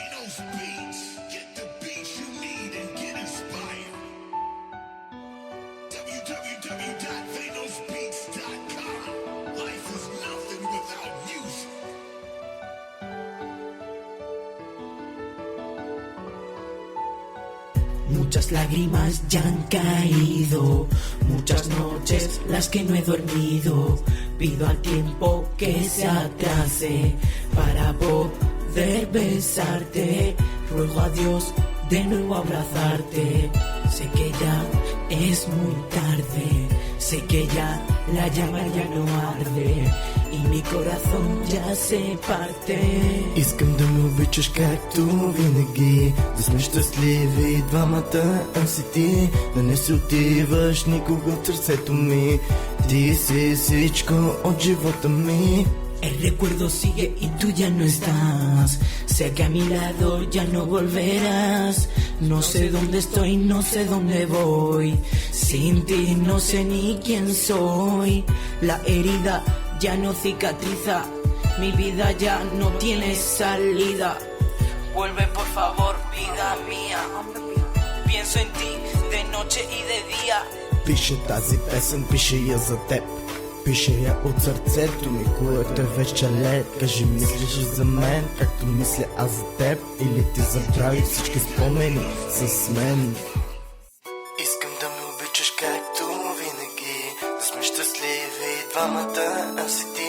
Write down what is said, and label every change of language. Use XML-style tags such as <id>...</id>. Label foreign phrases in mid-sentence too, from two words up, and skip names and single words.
<en>beats. Get the beats you need and get inspired. www.thanosbeats.com. Life is nothing without music.</en> <es>Muchas lágrimas ya han caído, muchas noches las que no he dormido. Pido al tiempo que se atrase para poder besarte. Ruego a Dios de nuevo abrazarte. Sé que ya es muy tarde, sé que ya la llama ya no arde y mi corazón ya se parte.</es> <bg>Искам да ме обичаш както винаги, да сме щастливи двамата, си ти. Да не се отиваш никога от сърцето ми. Ти си всичко от живота ми.</bg> <es>El recuerdo sigue y tú ya no estás. Sé que a mi lado ya no volverás. No sé dónde estoy, no sé dónde voy. Sin ti no sé ni quién soy. La herida ya no cicatriza. Mi vida ya no tiene salida. Vuelve por favor, vida mía. Pienso en ti de noche y de día.</es> <bg>Пише тази песен, пише я за теб. Пише я от сърцето ми, което е вече лед. Кажи, мислиш за мен, както мисля аз за теб, или ти забрави всички спомени с мен? Искам да ме обичаш както винаги, да сме щастливи двамата, аз и ти.</bg>